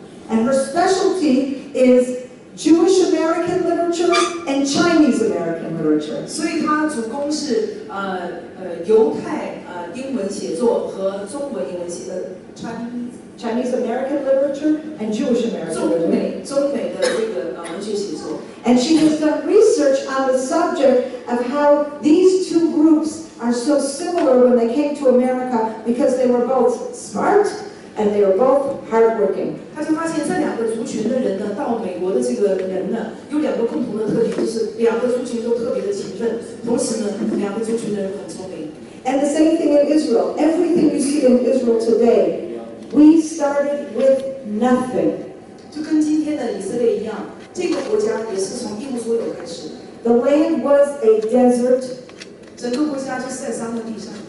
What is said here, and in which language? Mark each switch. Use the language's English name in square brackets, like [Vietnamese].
[English] And her specialty is Jewish American literature and Chinese American literature. [Chinese] 所以他主攻是犹太英文写作和中文英文写 [English] Chinese American literature and Jewish American literature. [Chinese] 中美的这个文学写作。 [English] And she has done research on the subject of how these two groups are so similar when they came to America because they were both smart and they were both hardworking. [Chinese] 他就发现这两个族群的人呢，到美国的这个人呢，有两个共同的特点，就是两个族群都特别的勤奋，同时呢，两个族群的人很聪明。 [English] And the same thing in Israel. Everything you see in Israel today, we started with nothing. [Chinese] 就跟今天的以色列一样，这个国家也是从一无所有开始的。 [English] The land was a desert, [Chinese] 整个国家就是在沙漠地上，